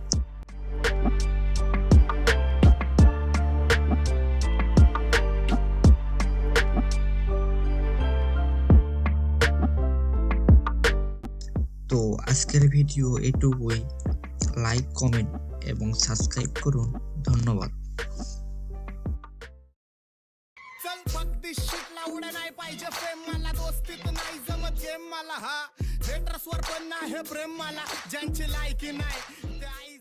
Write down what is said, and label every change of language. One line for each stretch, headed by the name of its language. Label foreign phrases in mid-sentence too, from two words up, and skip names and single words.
Bangla: তো আজকের ভিডিও এটুকুই। লাইক, কমেন্ট এবং সাবস্ক্রাইব করুন। ধন্যবাদ।
Marathi: चल भक्ती शिकला उड्या नाही पाहिजे प्रेम मला दोस्तीत नाही जमत गेम मला हा हेटर्सवर पण नाही प्रेम मला ज्यांची लायकी नाही